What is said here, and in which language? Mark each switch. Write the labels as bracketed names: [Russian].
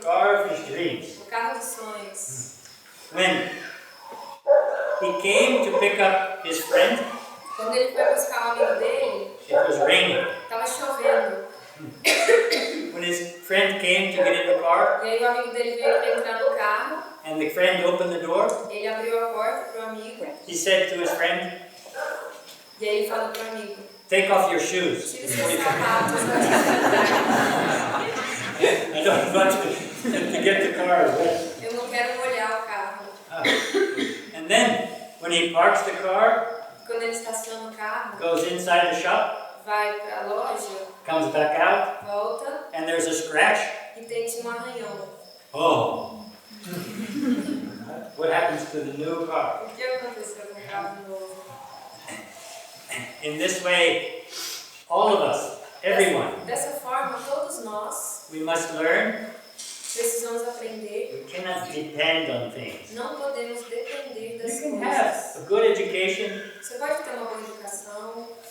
[English] The car of his dreams. [Portuguese] O carro dos sonhos. [English] When he came to pick up his friend, [Portuguese] Quando ele foi buscar o amigo dele, [English] it was raining. [Portuguese] estava chovendo. [English] When his friend came to get in the car, [Portuguese] E aí o amigo dele veio para entrar no carro. [English] and the friend opened the door, [Portuguese] Ele abriu a porta para o amigo. [English] he said to his friend, [Portuguese] E aí ele falou para o amigo: [English] "Take off your shoes [Portuguese] tira [English] before [Portuguese] seus [English] you come in. [Portuguese] sapatos [English] I don't want to get the car wet." [Portuguese] Eu não quero molhar o carro. [English] And then, when he parks the car, [Portuguese] Quando ele estaciona o carro, [English] goes inside the shop, [Portuguese] vai para a loja, [English] comes back out, [Portuguese] volta [English] and there's a scratch. [Portuguese] e tem um arranhão. Oh! [English] What happens to the new car? [Portuguese] O que aconteceu com o carro novo? [English] In this way, all of us, everyone, [Portuguese] Dessa forma, todos nós [English] we must learn [Portuguese] precisamos aprender. [English] we cannot depend on things. [Portuguese] Não podemos depender das [English] You can [Portuguese] coisas. [English] have a good education, [Portuguese] Você pode ter uma boa educação,